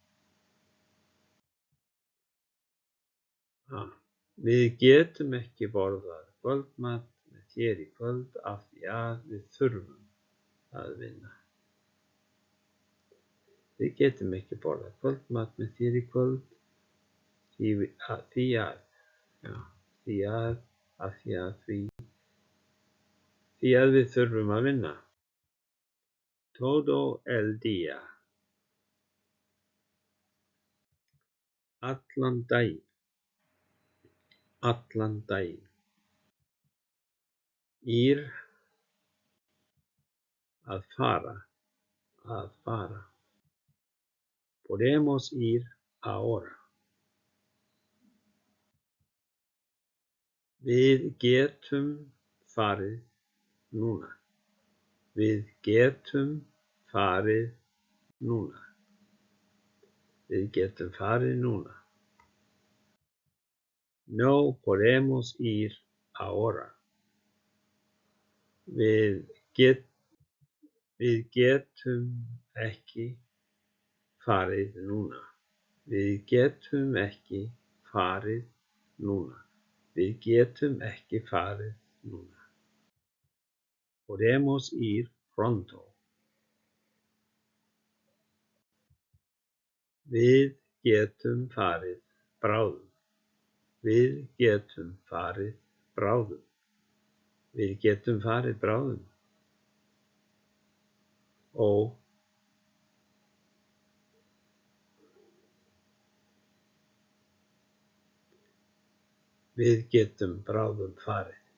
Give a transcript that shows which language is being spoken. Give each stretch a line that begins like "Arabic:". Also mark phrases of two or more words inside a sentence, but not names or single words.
Icelandic: Við getum ekki borðað kvöldmat með þér í kvöld af því að við þurfum að vinna. Við getum ekki borðað kvöldmat með þér í kvöld því að við þurfum að vinna.
Spanish: Todo el día.
Icelandic: Allan daginn. Allan daginn. Ir. Að fara. Að fara.
Spanish: Podemos ir ahora.
Icelandic: Við getum farið núna. Við getum farið núna. Við getum farið núna.
Spanish: No podemos ir ahora.
Icelandic: Við getum ekki farið núna. Við getum ekki farið núna. Við getum ekki farið núna.
Spanish: Podemos ir pronto.
Icelandic: Við getum farið bráðum. Við getum farið bráðum. Við getum farið bráðum. Og við getum bráðum farið.